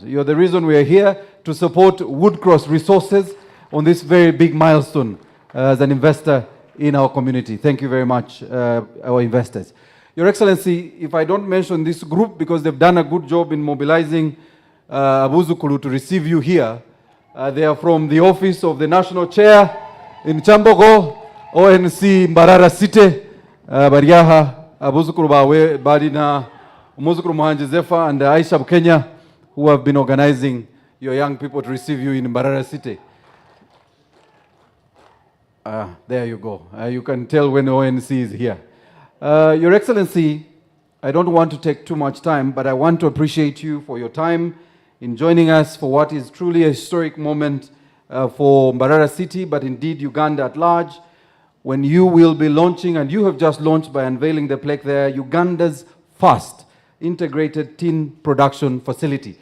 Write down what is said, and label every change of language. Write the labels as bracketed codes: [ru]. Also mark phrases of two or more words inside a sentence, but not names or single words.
[en] You're the reason we are here to support Woodcross Resources on this very big milestone as an investor in our community. Thank you very much, our investors. Your Excellency, if I don't mention this group because they've done a good job in mobilizing Abuzukulu to receive you here. They are from the office of the National Chair in Chambogo, ONC Mbarara City, Bariaha, Abuzukulu Bawe, Badina, Umuzukulu Muhanje Zefa, and Aisha Kenya, who have been organizing your young people to receive you in Mbarara City. There you go. You can tell when ONC is here. Your Excellency, I don't want to take too much time, but I want to appreciate you for your time in joining us for what is truly a historic moment for Mbarara City, but indeed Uganda at large, when you will be launching, and you have just launched by unveiling the plaque there, Uganda's first integrated tin production facility.